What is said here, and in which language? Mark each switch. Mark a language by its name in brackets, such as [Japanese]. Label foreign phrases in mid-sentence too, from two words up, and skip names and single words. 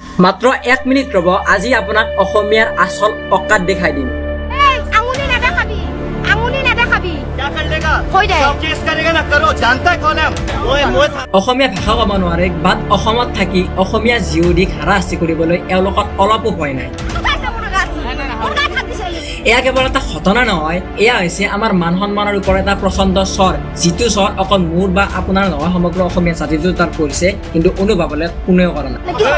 [Assamese] মাত্ৰ 1 মিনিট ৰ'ব, আজি আপোনাক অসমীয়াৰ আচল অকাত দেখাই দিম। আঙুলি নেদেখাবি, আঙুলি নেদেখাবি। [Hindi] क्या कर लेगा [Assamese] হৈ দে। [Hindi] सब केस करेगा ना करो जानता है कौन है मैं [Assamese] অসমীয়া ভাষা ক'ব নোৱাৰে, বাট অসমত থাকি অসমীয়া জীয়ৰীক হাৰাশাস্তি কৰিবলৈ এওঁলোকৰ অলপো ভয় নাই। এয়া কেৱল এটা ঘটনা নহয়, এয়া হৈছে আমাৰ মান সন্মানৰ ওপৰত এটা প্ৰচণ্ড স্বৰ, যিটো স্বৰ অকল মোৰ বা আপোনাৰ নহয়, সমগ্ৰ অসমীয়া জাতিটো তাত পৰিছে, কিন্তু অনুভৱলৈ কোনেও কৰা নাই।